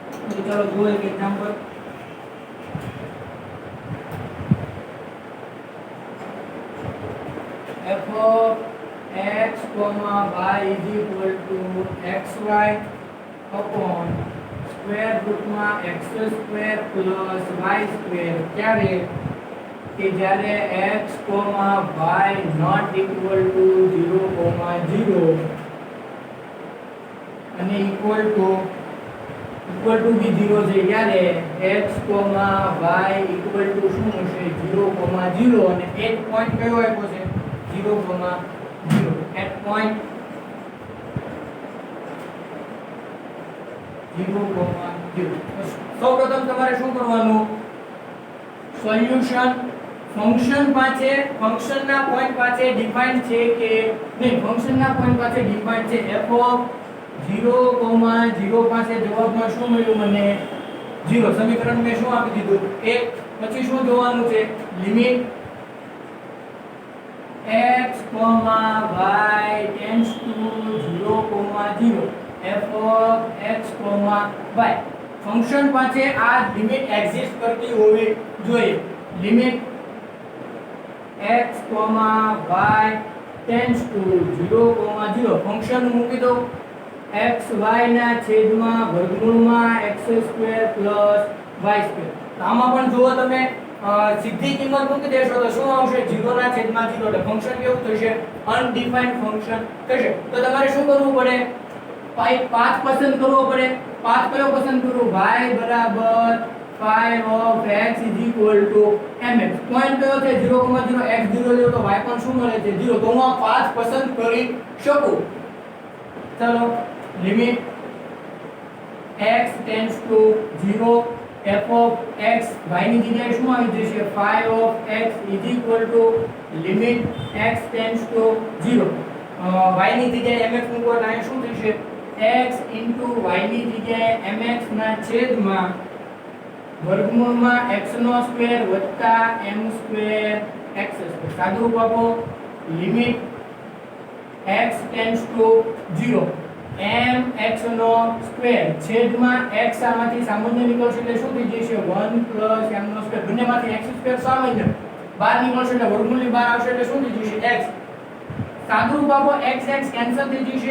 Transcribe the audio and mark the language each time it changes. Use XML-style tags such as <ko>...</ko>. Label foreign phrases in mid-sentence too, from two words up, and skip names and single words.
<hi>तो चलो दो एक एग्जांपल।</hi> <en>f of x comma y is equal to xy upon square root માં x square plus y square</en> <gu>ક્યારે કે જ્યારે</gu> <en>x y not equal to 0, 0</en> <gu>અને</gu> <en>equal to</en> <gu>બી 0 છે ત્યારે x y</gu> <en>equal to</en> <gu>શું હશે 0, 0 અને એક પોઈન્ટ કયો આપ્યો છે 0, 0</gu> <en>at point</en> <gu>0, 0 સૌપ્રથમ તમારે શું કરવાનું સોલ્યુશન ફંક્શન ફંક્શનના પોઈન્ટ પાસે ડિફાઇન છે કે નહીં ફંક્શનના પોઈન્ટ પાસે ડિફાઇન છે</gu> <en>f of 0, 0</en> <gu>પાસે જવાબમાં શું મળ્યું મને 0 સમીકરણ મેં શું આપી દીધું 1 પછી શું જોવાનું છે લિમિટ</gu> <en>x y tends to 0, 0 f of x y</en> <gu>ફંક્શન પાસે આ લિમિટ એક્ઝિસ્ટ કરતી હોવી જોઈએ લિમિટ</gu> <en>x y tends to 0, 0</en> <gu>ફંક્શન મૂકી દો x y ના છેદમાં વર્ગમૂળમાં x² + y². તો આમાં પણ જો તમે સીધી કિંમત મૂકી દેશો તો શું આવશે 0 ના છેદમાં 0 એટલે ફંક્શન કેવું થશે અનડિફાઇન્ડ ફંક્શન થશે. તો તમારે શું કરવું પડે પાથ પસંદ કરવો પડે. પાથ કયો પસંદ કરું y બરાબર</gu> <en>phi of x is equal to mx.</en> <gu>પોઈન્ટ કયો છે 0, 0 x 0 લ્યો તો y પણ શું મળે છે 0. તો હું આ પાથ પસંદ કરી શકું. ચલો લિમિટ</gu> <en>x tends to 0 f of x y</en> <gu>ની જગ્યાએ શું આવી જશે</gu> <en>phi of x is equal to limit x tends</en> <gu>to 0 y ની જગ્યાએ mx મૂકો તો અહીં શું થશે</gu> <en>x into y</en> <gu>ની જગ્યાએ mx ના છેદમાં વર્ગમૂળમાં x નો સ્ક્વેર વત્તા m સ્ક્વેર x સ્ક્વેર સાદુરૂપ આપો લિમિટ</gu> <en>x tends to 0 m x</en> <gu>નો સ્ક્વેર છેદમાં x આમાંથી સામાન્ય નીકળશે એટલે શું થઈ જશે 1 + m નો સ્ક્વેર બંનેમાંથી x સ્ક્વેર સામાન્ય બહાર નીકળશે એટલે વર્ગમૂળની બહાર આવશે એટલે શું થઈ જશે x સાદુરૂપ આપો x કેન્સલ થઈ જશે.</gu>